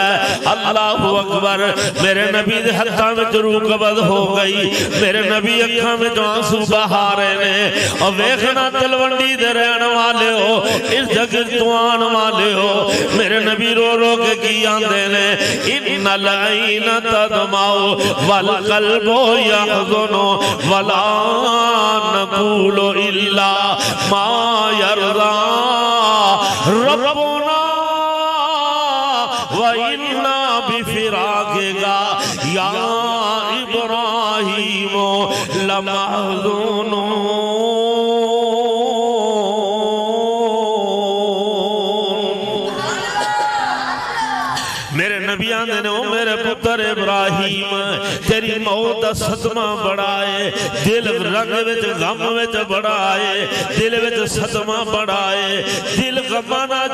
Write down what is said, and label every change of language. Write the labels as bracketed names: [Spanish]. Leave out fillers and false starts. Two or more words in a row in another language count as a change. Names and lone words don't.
[Arabic] الله أكبر [Punjabi] میرے نبی دے ہتھاں وچ روح قبض ہو گئی میرے نبی اکھاں وچ آنسو بہا رہے نے اور ویکھنا تلونڈی دے رہن والے ہو اس جگت تو آنے والے ہو میرے نبی رو رو کے کی آندے نے [Arabic] إن العين تدمع والقلب يحزن ولا نقول إلا ما يرضى ربنا وإنا بفراقك يا إبراهيم لمحزونون [Punjabi] میرے نبی آندے نے او میرے پتر ابراہیم تیری موت دا صدمہ بڑا ہے دل رنگ وچ غم وچ بڑا ہے دل وچ صدمہ بڑا ہے دل غماں نال